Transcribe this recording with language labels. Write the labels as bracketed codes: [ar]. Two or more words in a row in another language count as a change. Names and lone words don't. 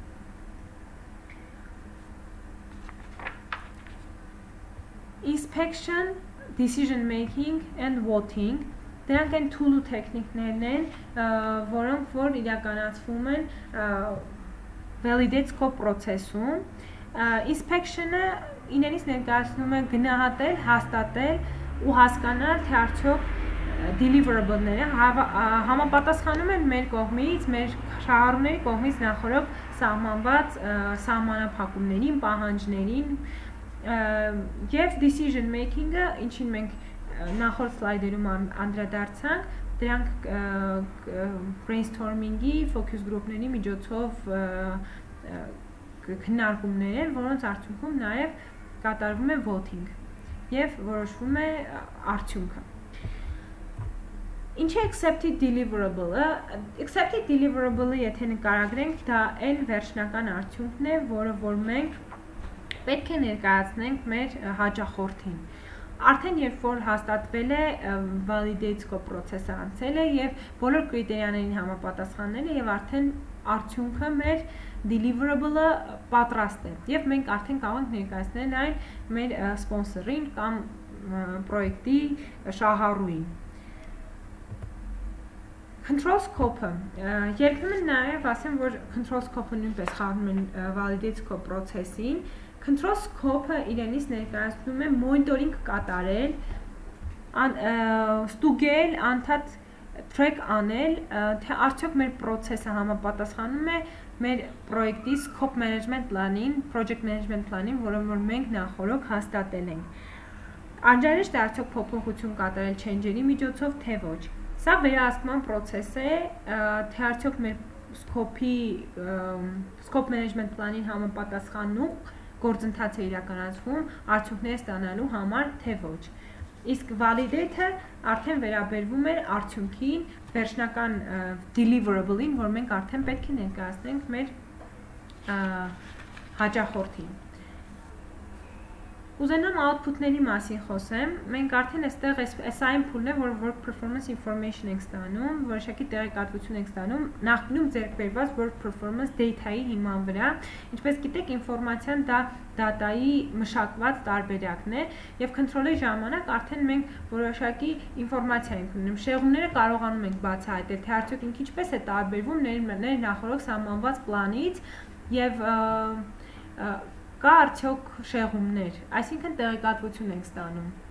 [en] Inspection, decision making and voting [hy] դրանք են tool ու տեխնիկներն են, որոնք որ իրականացվում են [en] validate scope [hy] process-ում։ Inspection-ը իրենից ներկայացնում է գնահատել, հաստատել ու հասկանալ, թե արդյոք deliverable-ները համապատասխանում են մեր կողմից, մեր շահառուների կողմից նախորդ սահմանված սահմանափակումներին, պահանջներին, եւ [en] decision making- [hy] ը, ինչին մենք նախորդ սլայդերում անդրադարձանք, դրանք brainstorming-ի, [en] focus group- [hy] ների միջոցով քննարկումներ են, որոնց արդյունքում նաև կատարվում է voting եւ որոշվում է արդյունքը։ Ինչ է [en] accepted deliverable- [hy] ը? [en] Accepted deliverable- [hy] ը, եթե նկարագրենք, դա այն վերջնական արդյունքն է, որը որ մենք պետք է ներկայացնենք մեր հաճախորդին։ Արդեն երբ որ հաստատվել է [en] validate scope process- [hy] ը անցել է եւ բոլոր կրիտերիաներին համապատասխանել է եւ արդեն արդյունքը մեր deliverable-ը պատրաստ է եւ մենք արդեն կարող ենք ներկայացնել այն մեր սպոնսորին կամ պրոյեկտի շահառուին։ [en] Control scope- [hy] ը, երբեմն նաև ասեմ, որ [en] control scope- [hy] ը նույնպես խառնում են [en] validate scope process- [hy] ին։ [en] Control scope- [hy] ը իրենից ներկայացնում է monitoring կատարել, ստուգել, անդադ track անել, թե արդյոք մեր process-ը համապատասխանում է մեր պրոյեկտի [en] scope management plan- [hy] ին, [en] project management plan- [hy] ին, որը որ մենք նախորդ հաստատել ենք։ Անհրաժեշտ է արդյոք փոփոխություն կատարել change-երի միջոցով, թե ոչ։ Սա վերահսկման process է, թե արդյոք մեր [en] scope management plan- [hy] ին համապատասխանող գործընթաց է իրականացվում արդյունքներ ստանալու համար, թե ոչ։ Իսկ validate-ը արդեն վերաբերվում է արդյունքին, վերջնական deliverable-ին, որ մենք արդեն պետք է ներկայացնենք մեր հաճախորդին։ Ուզենամ output-ների մասին խոսեմ, մենք արդեն այստեղ այս այն փուլն է, որ [en] work performance information [hy] ենք ստանում, որոշակի տեղեկատվություն ենք ստանում, նախկինում ձեռք բերված [en] work performance data- [hy] ի հիման վրա, ինչպես գիտեք, ինֆորմացիան դա data-ի մշակված տարբերակն է, եւ control-ի ժամանակ արդեն մենք որոշակի ինֆորմացիա ենք ունենում։ Շեղումները կարողանում ենք բացահայտել, թե արդյոք ինքը ինչպես է տարբերվում մեր նախորդ սահմանված պլանից եւ կա արդյոք շեղումներ, այսինքն տեղեկատվություն ենք ստանում։